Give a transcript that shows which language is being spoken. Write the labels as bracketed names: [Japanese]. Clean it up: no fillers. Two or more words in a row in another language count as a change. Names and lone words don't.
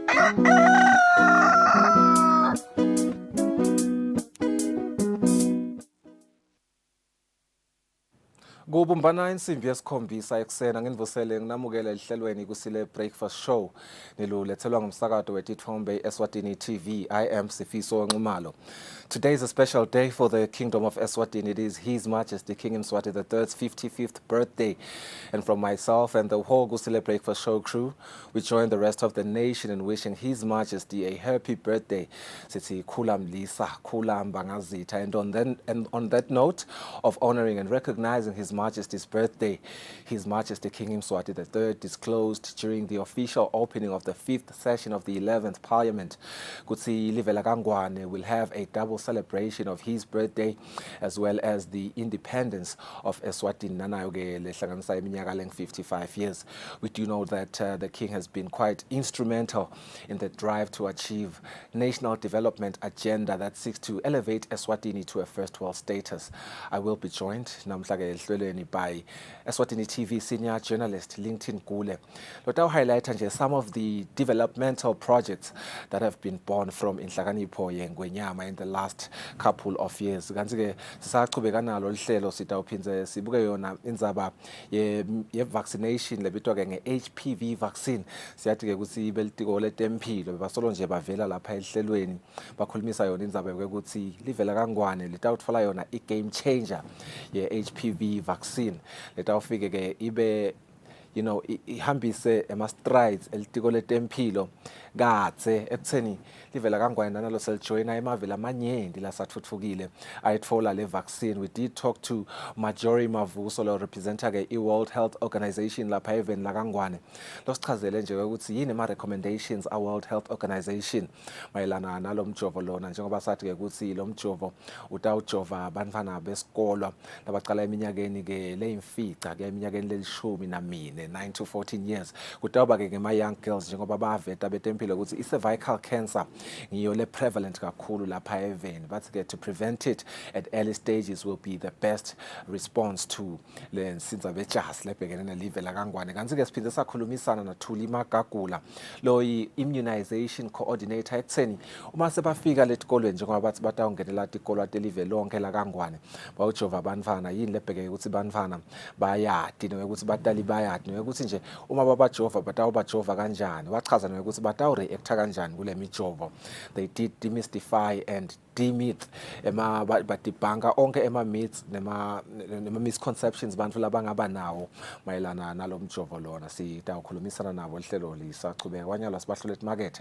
[Swati] Kubumbana insimbi yesikhombisa ekusena nginivusele nginamukela ehlelweni Kusile breakfast show nilulethelwa ngumsakazo wetithombe Eswatini TV. [English] I am Sifiso Nxumalo. Today is a special day for the Kingdom of Eswatini. It is His Majesty King Mswati III's 55th birthday. And from myself and the whole Kusile breakfast show crew, we join the rest of the nation in wishing His Majesty a happy birthday. [Swati] Sithi khula mlisa, khula mbangazitha. [English] And on that note of honoring and recognizing His Majesty's birthday, His Majesty King Mswati III disclosed during the official opening of the 5th session of the 11th Parliament, Kutsi Livela Kangwane will have a double celebration of his birthday as well as the independence of Eswatini [Swati] nanayoke lehlanganisa iminyaka leng [English] 55 years. We do know that the King has been quite instrumental in the drive to achieve national development agenda that seeks to elevate Eswatini to a first world status. I will be joined by Eswatini TV senior journalist LinkedIn Gule. Lota highlight some of the developmental projects that have been born from [Swati] Inhlakanipho yeNgwenyama [English] in the last couple of years. [Swati] Kanti-ke sisaqhubeka nalo lihlelo sitawuphinze sibuke yona indzaba ye vaccination lebitwa-ke nge- [English] HPV vaccine. [Swati] Siyathi-ke ukuthi ibelitiko letempilo basolo nje bavela lapha ehlelweni bakhulumisa yona indzaba yokuthi livela kangwane litawutfola yona i- [English] game changer [Swati] ye- [English] HPV vaccine [Swati] letawufike-ke ibe ihambise ema-strides elitiko letempilo katse ekutheni livela kangwane nalo selijoyina emavela amanyenti lasathuthukile ayitfola le vaccine. [English] We did talk to [Swati] Majori Mavuso lo representer-ke i-World Health Organization lapha eveni la Kangwane losichazele nje ukuthi yini ama-recommendations a-World Health Organization mayelana nalo mjovo lona, njengoba sathi-ke ukuthi lo mjovo utawujova abantwana besikolo labacala eminyakeni-ke leyimfica-ke eminyakeni lelishumi-4 [English] 9 to 14 years. [Swati] Kutawuba-ke ngema- [English] young girls [Swati] njengoba baveta betempilo ukuthi i- [English] cervical cancer [Swati] ngiyo le prevalent kakhulu lapha eveni, but-ke [English] to prevent it at early stages will be the best response to [Swati] le nsinza bejasi lebhekene nelivela kangwane. Kanti-ke siphinde sakhulumisana noThuli Magagula lo yi- [English] immunization coordinator [Swati] ekutheni uma sebafika letikolweni njengoba bathi batawungenela tikolo telive lonke la Kangwane bawujova abantwana yini lebhekeke ukuthi abantwana bayadi nokuthi batali bayadi nokuthi nje uma babajova batawubajova kanjani, wachaza nokuthi batawu-reacta kanjani kule mijovo. [English] They did demystify and demyth [Swati] badibhanka onke ema-myths nema-misconceptions bantfu labangaba nawo mayelana nalo mjovo lona. Sitawukhulumisana nabo lihlelo lisachubeka kwanyalo sibahlule emakethe.